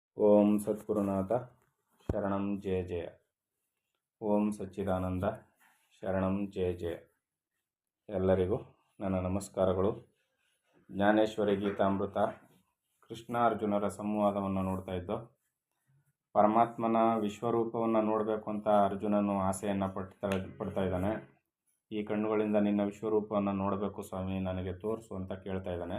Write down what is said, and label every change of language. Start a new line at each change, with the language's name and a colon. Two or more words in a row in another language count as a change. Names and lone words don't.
Sanskrit: ಓಂ ಸದ್ಗುರುನಾಥ ಶರಣಂ ಜಯ ಜಯ. ಓಂ ಸಚ್ಚಿದಾನಂದ ಶರಣಂ ಜಯ ಜಯ.
Kannada: ಎಲ್ಲರಿಗೂ ನನ್ನ ನಮಸ್ಕಾರಗಳು. ಜ್ಞಾನೇಶ್ವರಿ ಗೀತಾಮೃತ ಕೃಷ್ಣಾರ್ಜುನರ ಸಂವಾದವನ್ನು ನೋಡ್ತಾ ಇದ್ದೋ. ಪರಮಾತ್ಮನ ವಿಶ್ವರೂಪವನ್ನು ನೋಡಬೇಕು ಅಂತ ಅರ್ಜುನನು ಆಸೆಯನ್ನು ಪಡ್ತಾ ಇದ್ದಾನೆ. ಈ ಕಣ್ಣುಗಳಿಂದ ನಿನ್ನ ವಿಶ್ವರೂಪವನ್ನು ನೋಡಬೇಕು ಸ್ವಾಮಿ, ನನಗೆ ತೋರಿಸು ಅಂತ ಕೇಳ್ತಾ ಇದ್ದಾನೆ.